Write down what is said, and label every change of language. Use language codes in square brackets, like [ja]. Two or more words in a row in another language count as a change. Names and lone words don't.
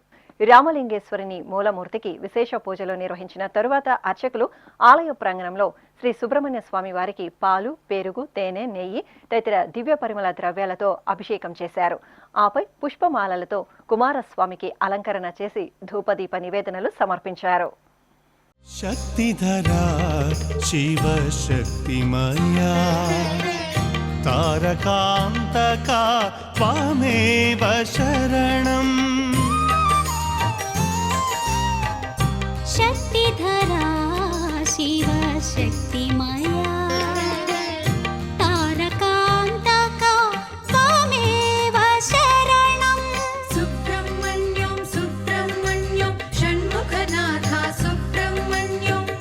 [te] రామలింగేశ్వరుని మూలమూర్తికి విశేష పూజలు నిర్వహించిన తరువాత అర్చకులు ఆలయ ప్రాంగణంలో శ్రీ సుబ్రహ్మణ్య స్వామి వారికి పాలు, పెరుగు, తేనె, నెయ్యి తదితర దివ్య పరిమళ ద్రవ్యాలతో అభిషేకం చేశారు. ఆపై పుష్పమాలలతో కుమారస్వామికి అలంకరణ చేసి ధూపదీప నివేదనలు సమర్పించారు. [sa] शक्तिधरा शिवशक्तिमया तारकान्तका त्वामेव शरणम् शक्तिधरा शिवशक्तिमया तारकान्तका त्वमेव शरणम् सुब्रह्मण्यं सुब्रह्मण्यं षण्मुखनाथा सुब्रह्मण्यं